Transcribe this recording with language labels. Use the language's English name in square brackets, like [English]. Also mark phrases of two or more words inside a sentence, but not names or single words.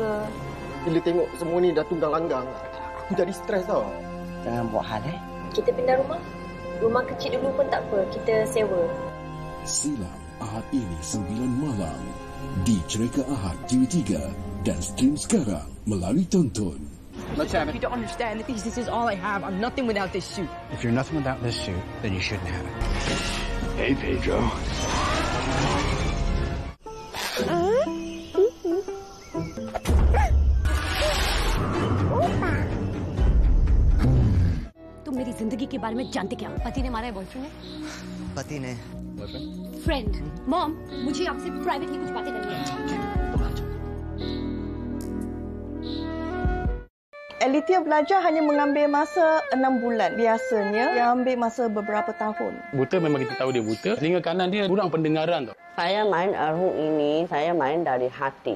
[Malay] Bila tengok semua ni dah tunggang langgang, aku jadi stres tau. Jangan buat hal, Kita pindah rumah. Rumah kecil dulu pun tak apa, kita sewa. Silam Ahad ini 9 malam di Cereka Ahad TV3 dan stream sekarang melalui Tonton. [English] If you don't understand, this is all I have. I'm nothing without this suit. If you're nothing without this suit, then you shouldn't have it. Hey, Pedro. [Hindi] तुम मेरी जिंदगी के बारे में जानते क्या? पति ने मारा है बॉयफ्रेंड ने? पति ने [English] friend, mom, [Hindi] मुझे आपसे प्राइवेटली कुछ बातें करनी है. [Malay] Alithia belajar hanya mengambil masa 6 bulan. Biasanya, dia ambil masa beberapa tahun. Buta memang kita tahu dia buta. Telinga kanan dia kurang pendengaran tau. Saya main arhuk ini, saya main dari hati.